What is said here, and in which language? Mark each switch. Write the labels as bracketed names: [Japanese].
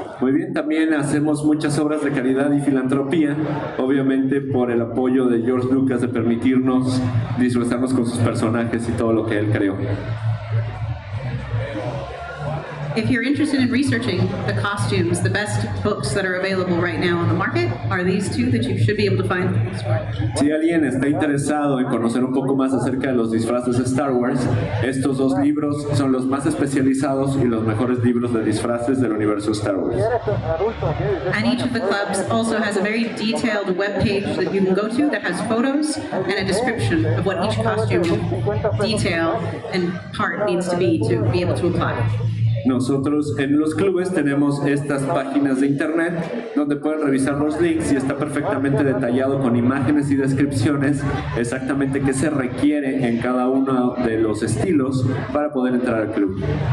[Spanish] Muy bien, también hacemos muchas obras de caridad y filantropía, obviamente por el apoyo de George Lucas de permitirnos disfrazarnos con sus personajes y todo lo que él creó. [English] If you're interested in researching the costumes, the best books that are available right now on the market are these two that you should be able to find in the store. [Spanish] Si alguien está interesado en conocer un poco más acerca de los disfraces de Star Wars, estos dos libros son los más especializados y los mejores libros de disfraces del universo Star Wars. [English] And each of the clubs also has a very detailed web page that you can go to that has photos and a description of what each costume detail and part needs to be able to apply. [Spanish] Nosotros en los clubes tenemos estas páginas de internet donde pueden revisar los links y está perfectamente detallado con imágenes y descripciones exactamente qué se requiere en cada uno de los estilos para poder entrar al club.